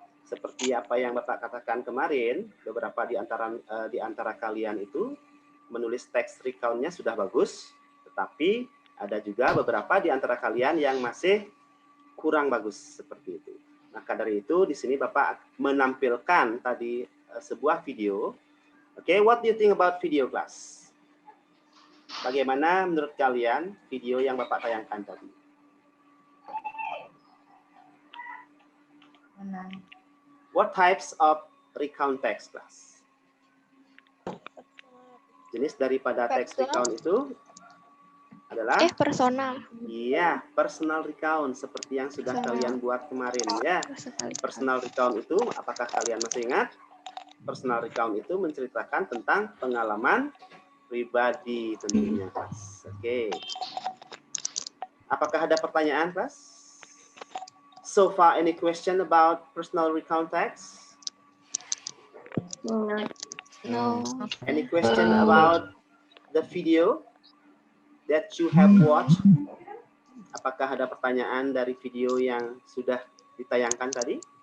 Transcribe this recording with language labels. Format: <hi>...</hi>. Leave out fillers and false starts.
<id>Seperti apa yang Bapak katakan kemarin, beberapa di antara kalian itu menulis teks recount-nya sudah bagus, tetapi ada juga beberapa di antara kalian yang masih kurang bagus seperti itu. Maka dari itu di sini Bapak menampilkan tadi sebuah video.</id> <en>Oke, what do you think about video, class?</en> <id>Bagaimana menurut kalian video yang Bapak tayangkan tadi?</id> <en>What types of recount text, class?</en> <id>Jenis daripada teks recount itu adalah personal. iya, personal recount seperti yang sudah kalian buat kemarin ya. Personal recount itu apakah kalian masih ingat? Personal recount itu menceritakan tentang pengalaman pribadi tentunya, kelas. Oke. Apakah ada pertanyaan, kelas?</id> <en>So far, any question about personal recount text? No. Any question about the video that you have watched?</en> <id>Apakah ada pertanyaan dari video yang sudah ditayangkan tadi?</id>